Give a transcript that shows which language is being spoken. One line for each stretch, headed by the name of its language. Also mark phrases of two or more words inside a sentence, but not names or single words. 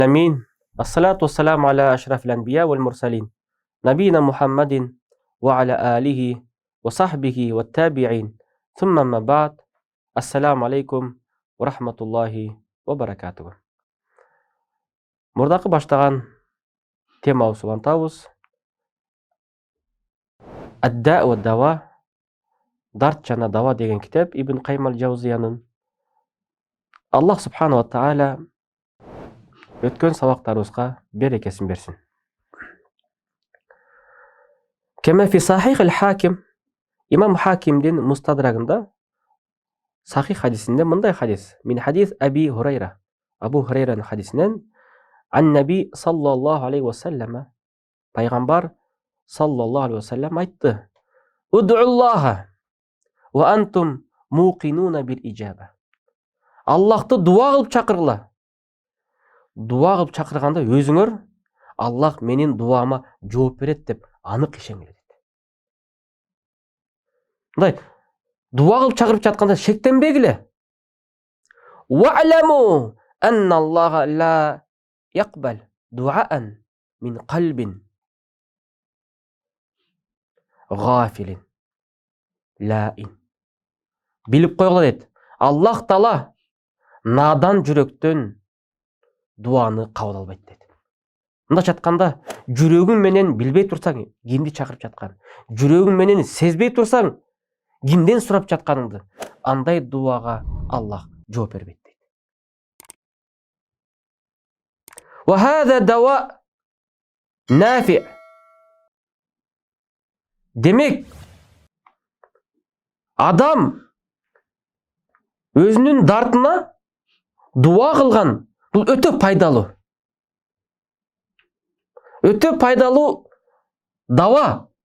Arabic: آمين. الصلاة والسلام على أشرف الأنبياء والمرسلين نبينا محمد وعلى آله وصحبه والتابعين ثم ما بعد. السلام عليكم ورحمة الله وبركاته.
Kyrgyz: Мурдакы баштаган темабызды улантабыз.
Arabic: الداء والدواء,
Kyrgyz: дарт жана дава деген китеп Ибн Каййим аль-Жаузиянын. Аллах
Arabic: سبحانه وتعالى
Kyrgyz: өткөн сабактарыбызга берекесин берсин.
Arabic: كما في صحيح الحاكم,
Kyrgyz: имам Хакимдин Мустадрагында Сахих хадисинде мындай хадис.
Arabic: من حديث أبي هريرة.
Kyrgyz: Абу Хурайранын хадисинен
Arabic: عن النبي صلى الله عليه وسلم,
Kyrgyz: пайгамбар
Arabic: صلى الله عليه وسلم
Kyrgyz: айтты:
Arabic: ادعوا الله وأنتم موقنون بالإجابة.
Kyrgyz: Аллахты дуа кылып чакыргыла. Дуа кылып чакырганда өзүңөр Аллах менин дуама жооп берет деп анык ишениңер дейт. Мындай дуа кылып чакырып жатканда шектенбегиле.
Arabic: واعلموا أن الله لا يقبل دعاء من قلب غافل لاه.
Kyrgyz: Билип койгула дейт. Аллах Таала надан жүрөктөн дуаны кабыл албайт дейт. Мындайча айтканда, жүрөгүң менен билбей турсаң, кимди чакырып жаткан, жүрөгүң менен сезбей турсаң, кимден сурап жатканыңды, андай дуага Аллах жооп бербейт дейт.
Arabic: وهذا دواء نافع.
Kyrgyz: Демек, адам өзүнүн дартына дуа кылган, бул өтө пайдалуу. Өтө пайдалуу дава.